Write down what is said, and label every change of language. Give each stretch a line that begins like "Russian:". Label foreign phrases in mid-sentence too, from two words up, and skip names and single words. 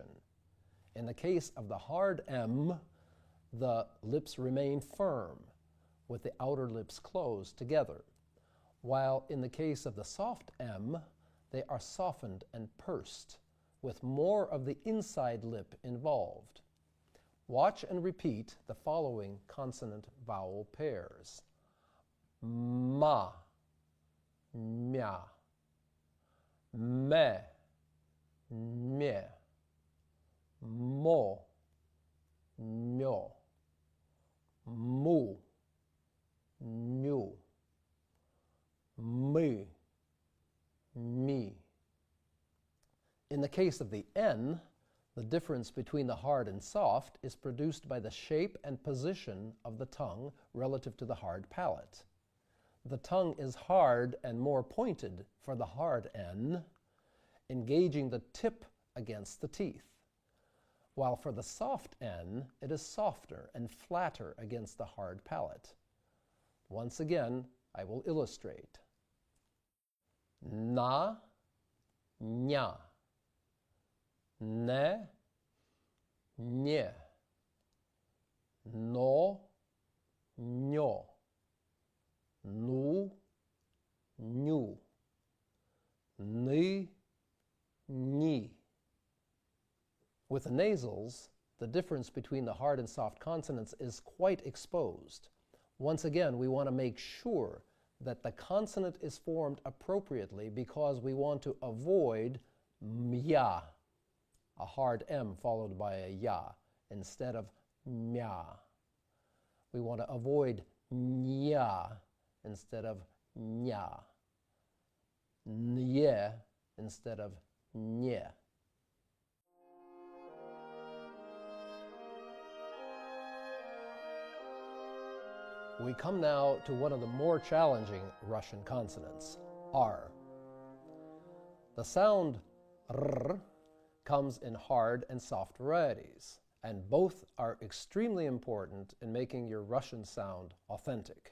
English: In the case of the hard M, the lips remain firm, with the outer lips closed together, while in the case of the soft M, they are softened and pursed, with more of the inside lip involved. Watch and repeat the following consonant-vowel pairs.
Russian: Ma, mya, me, mye, mo, myo, mu, myu, mi, mi.
English: In the case of the N, the difference between the hard and soft is produced by the shape and position of the tongue relative to the hard palate. The tongue is hard and more pointed for the hard N, engaging the tip against the teeth, while for the soft N, it is softer and flatter against the hard palate. Once again, I will illustrate.
Russian: Na, nya, ne, nye, no, nyo, nu, nyu, ni, ni.
English: With the nasals, the difference between the hard and soft consonants is quite exposed. Once again, we want to make sure that the consonant is formed appropriately because we want to avoid mya, a hard M followed by a ya, instead of mya. We want to avoid nya instead of nya, nye instead of nye. We come now to one of the more challenging Russian consonants, R. The sound R comes in hard and soft varieties, and both are extremely important in making your Russian sound authentic.